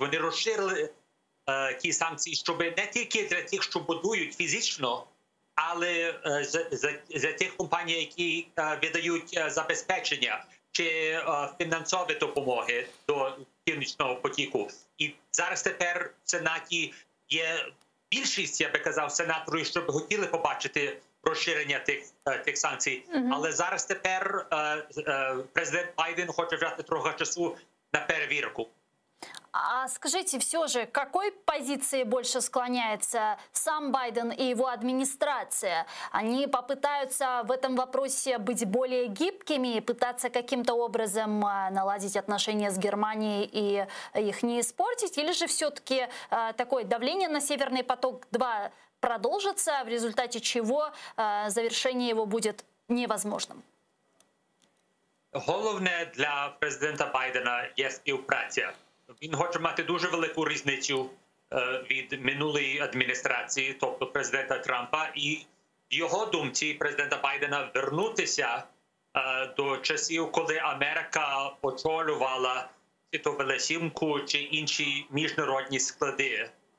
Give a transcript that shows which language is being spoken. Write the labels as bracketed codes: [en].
[uk] Вони розширили ті санкції, щоб не тільки для тих, що будують фізично, але за тих компаній, які видають забезпечення чи фінансові допомоги до Північного потоку. І зараз тепер в Сенаті є більшість, я би казав, сенаторів, щоб хотіли побачити розширення тих санкцій. Але зараз тепер президент Байден хоче взяти трохи часу на перевірку. [ru] А скажите, все же, к какой позиции больше склоняется сам Байден и его администрация? Они попытаются в этом вопросе быть более гибкими, пытаться каким-то образом наладить отношения с Германией и их не испортить? Или же все-таки такое давление на «Северный поток-2» продолжится, в результате чего завершение его будет невозможным? [uk] Головне для президента Байдена є співпраця. Він хоче мати дуже велику різницю від минулої адміністрації, тобто президента Трампа, і в його думці президента Байдена вернутися до часів, коли Америка очолювала Світову сімку чи інші міжнародні склади.